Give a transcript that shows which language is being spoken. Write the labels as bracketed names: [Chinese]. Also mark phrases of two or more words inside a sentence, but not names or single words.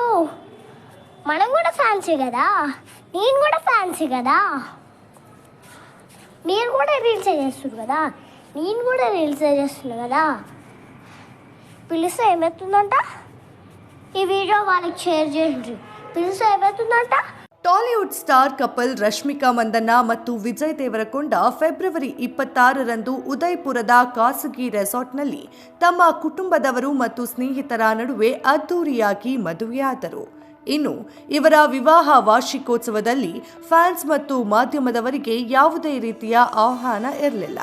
[Telugu] మనం కూడా ఫ్యాన్సీ కదా, నేను కూడా ఫ్యాన్సీ కదా. నేను కూడా రీల్స్ చేస్తున్నారు కదా, నేను కూడా రీల్స్ చేస్తున్నా కదా. పిలిస్తే ఏమవుతుందంట? ఈ వీడియో వాళ్ళకి షేర్ చేయండి. పిలిస్తే ఏమవుతుందంట? [Kannada] ಟಾಲಿವುಡ್ [English] star couple [Kannada] ರಶ್ಮಿಕಾ ಮಂದಣ್ಣ ಮತ್ತು ವಿಜಯ್ ದೇವರಕೊಂಡ ಫೆಬ್ರವರಿ 26ರಂದು ಉದಯಪುರದ ಖಾಸಗಿ ರೆಸಾರ್ಟ್ನಲ್ಲಿ ತಮ್ಮ ಕುಟುಂಬದವರು ಮತ್ತು ಸ್ನೇಹಿತರ ನಡುವೆ ಅದ್ದೂರಿಯಾಗಿ ಮದುವೆಯಾದರು. ಇನ್ನು ಇವರ ವಿವಾಹ ವಾರ್ಷಿಕೋತ್ಸವದಲ್ಲಿ ಫ್ಯಾನ್ಸ್ ಮತ್ತು ಮಾಧ್ಯಮದವರಿಗೆ ಯಾವುದೇ ರೀತಿಯ ಆಹ್ವಾನ ಇರಲಿಲ್ಲ.